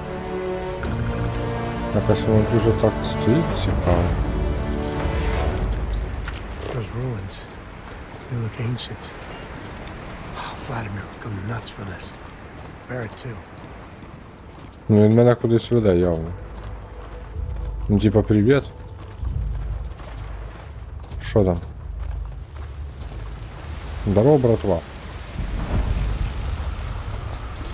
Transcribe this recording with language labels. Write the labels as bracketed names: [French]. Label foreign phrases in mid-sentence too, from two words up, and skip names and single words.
[Ukrainian] Якось воно дуже так стоїть цікаво. [English] Those ruins, they look ancient. Vladimir will go nuts for this. Barrett too. [Ukrainian] Ну він мене кудись веде явно. Ну типа привіт. Що там? Здорово, братва.